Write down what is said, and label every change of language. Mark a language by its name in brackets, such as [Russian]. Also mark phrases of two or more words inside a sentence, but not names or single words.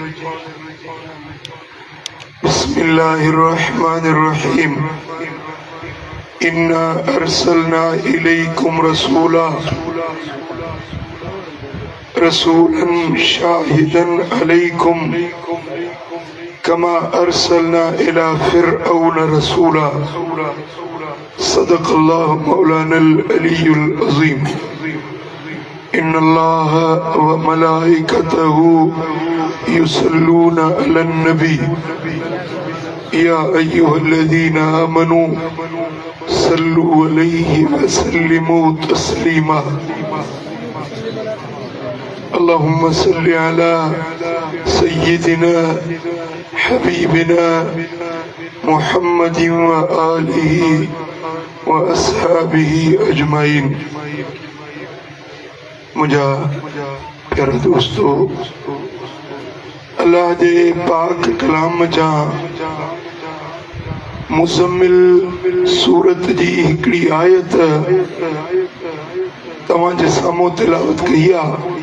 [Arabic] بسم الله الرحمن الرحيم إنا أرسلنا إليكم رسولا شاهدا عليكم كما أرسلنا إلى فرعون رسولا صدق الله مولانا العلي العظيم. إن الله وملائكته يصلون على النبي يا أيها الذين آمنوا صلوا عليه وسلموا تسليما. اللهم صل على سيدنا حبيبنا محمد وآله وأصحابه أجمعين. [Sindhi] मुझा प्यारा दोस्तों, अल्लाह जे पाक कलाम जा मुज़म्मिल सूरत जी हिकड़ी आयत तव्हां जे साम्हूं तिलावत कई आहे।